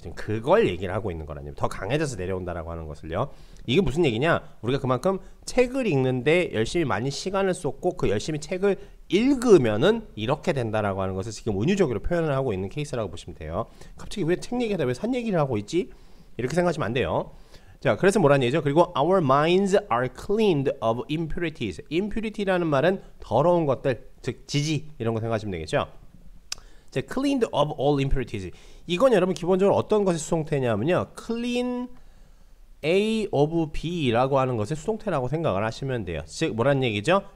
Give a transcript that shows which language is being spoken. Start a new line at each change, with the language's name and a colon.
Korean: 지금 그걸 얘기를 하고 있는 거라니. 더 강해져서 내려온다라고 하는 것을요. 이게 무슨 얘기냐? 우리가 그만큼 책을 읽는데 열심히 많이 시간을 쏟고 그 열심히 책을 읽으면은 이렇게 된다라고 하는 것을 지금 은유적으로 표현을 하고 있는 케이스라고 보시면 돼요. 갑자기 왜 책 얘기하다 왜 산 얘기를 하고 있지? 이렇게 생각하시면 안 돼요. 자, 그래서 뭐라는 얘기죠? 그리고
English: our minds are cleaned of impurities.
Korean: impurity라는 말은 더러운 것들, 즉 지지 이런 거 생각하시면 되겠죠.
English: 자, cleaned of all impurities.
Korean: 이건 여러분 기본적으로 어떤 것의 수동태냐면요.
English: clean A of B
Korean: 라고 하는 것의 수동태라고 생각을 하시면 돼요. 즉 뭐라는 얘기죠?